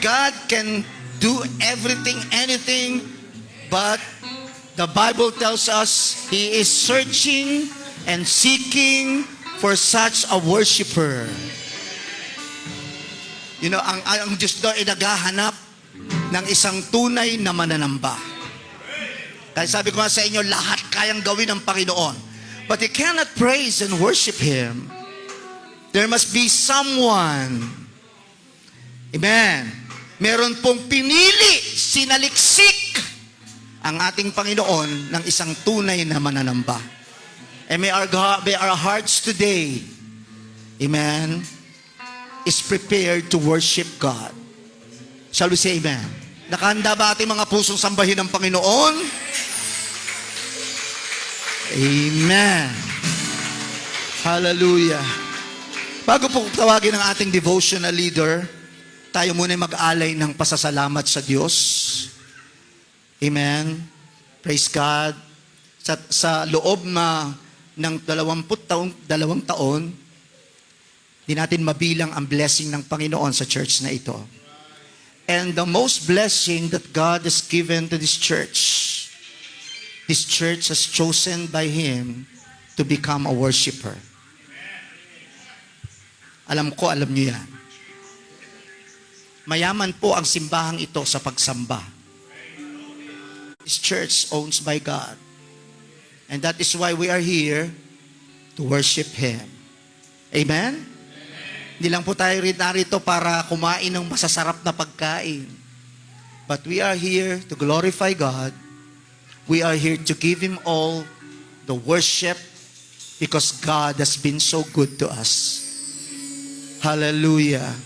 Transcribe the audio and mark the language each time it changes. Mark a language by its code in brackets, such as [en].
[en] God can do everything, anything. But the Bible tells us He is searching and seeking for such a worshiper. You know, [tl] ang Diyos daw ay naghahanap ng isang tunay na mananamba. Kaya sabi ko nga sa inyo, lahat kayang gawin ng Panginoon. [en] But you cannot praise and worship Him. There must be someone. Amen. [tl] Meron pong pinili, sinaliksik ang ating Panginoon ng isang tunay na mananamba. [en] And may our hearts today, amen, is prepared to worship God. Shall we say amen? [tl] Nakahanda ba ating mga pusong sambahin ng Panginoon? [en] Amen. Hallelujah. [tl] Bago po tawagin ang ating devotional leader, tayo muna mag-alay ng pasasalamat sa Diyos. Amen. [en] Praise God. [tl] Sa loob ng 22 taon, di natin mabilang ang blessing ng Panginoon sa church na ito. [en] And the most blessing that God has given to this church has chosen by Him to become a worshiper. [tl] Alam ko, alam niyo yan. Mayaman po ang simbahang ito sa pagsamba. [en] This church owns by God. And that is why we are here to worship Him. Amen? [tl] Hindi lang po tayo narito para kumain ng masasarap na pagkain. [en] But we are here to glorify God. We are here to give Him all the worship because God has been so good to us. Hallelujah.